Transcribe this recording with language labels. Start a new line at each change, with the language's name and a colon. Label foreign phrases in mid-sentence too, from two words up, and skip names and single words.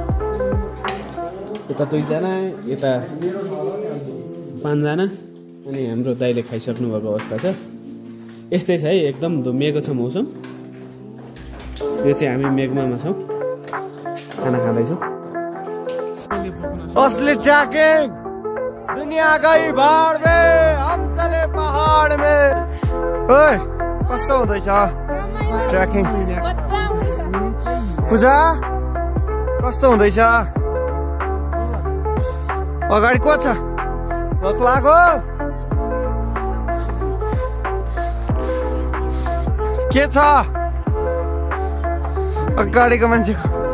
Nepali: यता 2 जना, यता 5 जना, अनि हाम्रो दाइले खाइसक्नु भएको अवस्था छ। यस्तै छ है, एकदम धुम्मिएको छ मौसम। यो चाहिँ हामी मेघमामा छौँ, खाना खाँदैछौँ।
Hindi: असली ट्रैकिंग दुनिया गई भाड़ में, हम चले पहाड़ में।
Nepali: ओए कस्तो हुँदैछ ट्रैकिंग? पूजा कस्तो हुँदैछ? अगाडि को छ? भोक लाग्यो? के छ अगाडिको मान्छेको?